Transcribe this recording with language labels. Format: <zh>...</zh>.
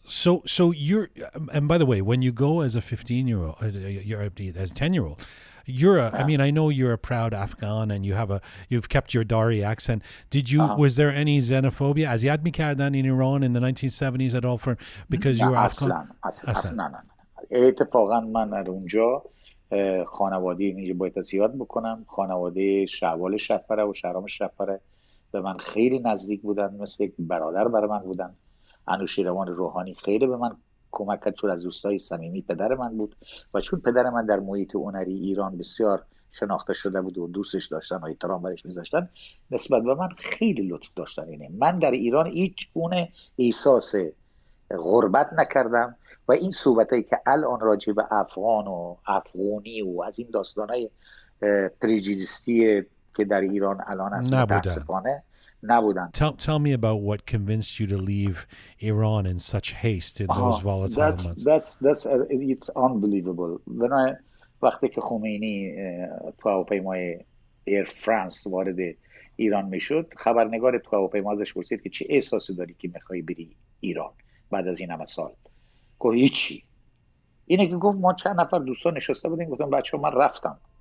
<en>So you're, and by the way, when you go as a 15-year-old, as a 10-year-old, I mean, I know you're a proud Afghan and you've kept your Dari accent. Was there any xenophobia?</en> <fa>Aziyat میکردن</fa> <en>in Iran in the 1970s at all because you were Afghan?</en> <fa>اصلا نه. اتفاقا من در اونجا خانواده اینجا باید زیاد بکنم. خانواده شعبال شهپره و شهرام شهپره به من خیلی نزدیک بودن، مثل یک برادر برای من بودن. انوشیروان روحانی خیلی به من کمک کرد چون از دوستای صمیمی پدر من بود و چون پدر من در محیط هنری ایران بسیار شناخته شده بود و دوستش داشتن و احترام برش می‌ذاشتن، نسبت به من خیلی لطف داشتن. اینه من در ایران هیچ گونه احساس غربت نکردم و این صحبتایی که الان راجع به افغان و افغانی و از این داستانای پریجودیستی که در ایران الان هست متاسفانه نبودن.</fa> <en>Tell me about what convinced you to leave Iran in such haste in those volatile months. It's unbelievable.</en> <fa>وقتی که خمینی تو هواپیمای ایر فرانس وارد ایران میشد، خبرنگار تو هواپیما ازش پرسید که چه احساسی داری که میخوای بری ایران بعد از این همه سال؟ گفت هیچی. اینه که گفت ما چند نفر دوستان نشسته بودیم، گفتم بچه‌ها من رفتم.</fa>